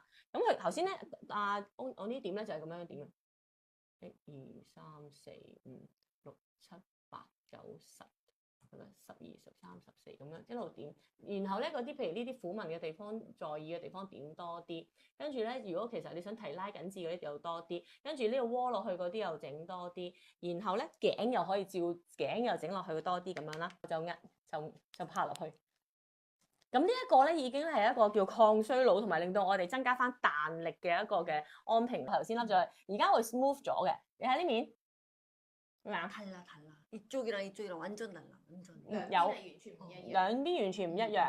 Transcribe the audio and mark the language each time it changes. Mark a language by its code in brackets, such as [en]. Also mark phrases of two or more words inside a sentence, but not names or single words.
[yue] 咁佢頭先咧，我呢點咧就係咁樣點嘅。1、2、3、4、5、6、7、8、9、10。12、13、14咁樣一路點，然後咧嗰啲譬如呢啲苦紋嘅地方、在意嘅地方點多啲，跟住咧如果其實你想提拉緊緻嗰啲又多啲，跟住呢個窩落去嗰啲又整多啲，然後咧頸又可以照頸又整落去多啲咁樣啦，就拍落去。咁呢一個咧已經係一個叫抗衰老同埋令到我哋增加翻彈力嘅一個嘅安瓶。頭先凹咗，而家會 smooth 咗嘅，你睇呢面。 [ko] 달라. 이쪽이랑 완전 달라. 완전. [yue] 兩邊完全唔一樣。